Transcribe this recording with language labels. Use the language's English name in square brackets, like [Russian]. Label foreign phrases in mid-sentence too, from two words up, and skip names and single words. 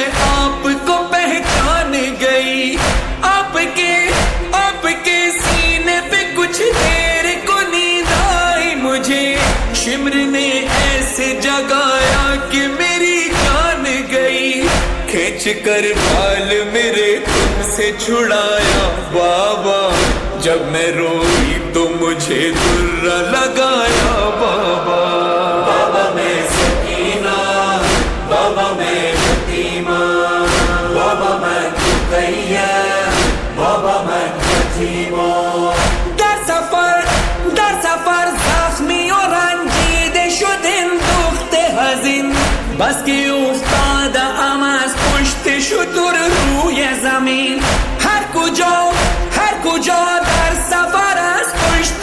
[Urdu] آپ کو پہچان گئی آپ کے سینے پہ کچھ دیر کو نیند آئی مجھے شمر نے ایسے جگایا کہ میری جان گئی کھینچ کر بال میرے تم سے چھڑایا بابا جب میں روئی تو مجھے درہ لگایا بابا بابا میں سکینہ بابا میں یتیمہ [Persian] بابا من تقیم بابا من یتیمہ در سفر زخمی و رنجیده شد این دخت حزین بس که افتاده ام از پشت شتر روی زمین هر کجا در سفر از پشت